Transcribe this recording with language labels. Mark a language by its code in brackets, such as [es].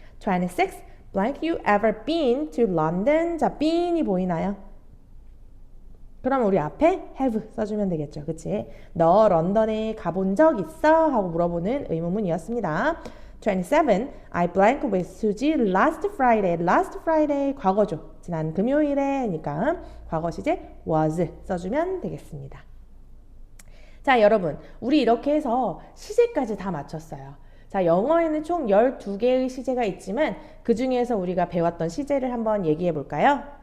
[ko] 26. [en] Blank you ever been to London? [ko] 자, been이 보이나요? 그럼 우리 앞에 have 써주면 되겠죠. 그치? 너 런던에 가본 적 있어? 하고 물어보는 의문문이었습니다. 27. [en] I blank with Suzy last Friday. last Friday 과거죠. [ko] 지난 금요일에니까 과거 시제 was 써주면 되겠습니다. 자, 여러분, 우리 이렇게 해서 시제까지 다 마쳤어요. 자, 영어에는 총 12개의 시제가 있지만 그 중에서 우리가 배웠던 시제를 한번 얘기해 볼까요?